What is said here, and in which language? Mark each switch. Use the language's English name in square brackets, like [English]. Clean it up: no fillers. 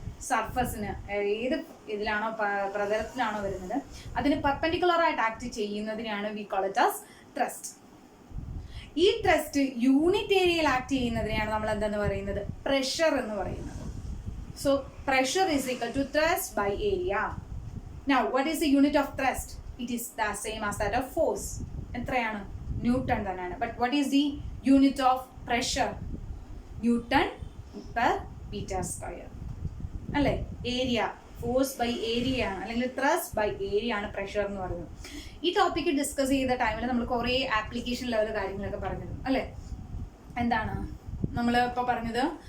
[Malayalam] സർഫസിന് ഏത് ഇതിലാണോ പ്രതലത്തിലാണോ വരുന്നത് അതിന് പെർപെൻഡിക്കുലർ ആയിട്ട് ആക്ട് ചെയ്യുന്നതിനാണ് [English] We call it as thrust. [Malayalam] ഈ ട്രസ്റ്റ് യൂണിറ്റ് ഏരിയയിൽ ആക്ട് ചെയ്യുന്നതിനെയാണ് നമ്മൾ എന്തെന്ന് പറയുന്നത്? പ്രഷർ എന്ന് പറയുന്നത്. [English] So pressure is equal to thrust by area. Now what is the unit of thrust? It is the same as that of force. [Malayalam] എത്രയാണ്? Newton തന്നെയാണ്. [English] But what is the unit of pressure? Newton per meter square. [Malayalam] അല്ലേ? Area, force by area ആണ്, അല്ലെങ്കിൽ thrust by area ആണ് pressure എന്ന് പറയുന്നത്. ഈ topic discuss ചെയ്ത ടൈമിൽ നമ്മൾ കുറേ ആപ്ലിക്കേഷൻ ലെവൽ കാര്യങ്ങളൊക്കെ പറഞ്ഞിരുന്നു അല്ലേ? എന്താണ് നമ്മൾ ഇപ്പോൾ പറഞ്ഞത്?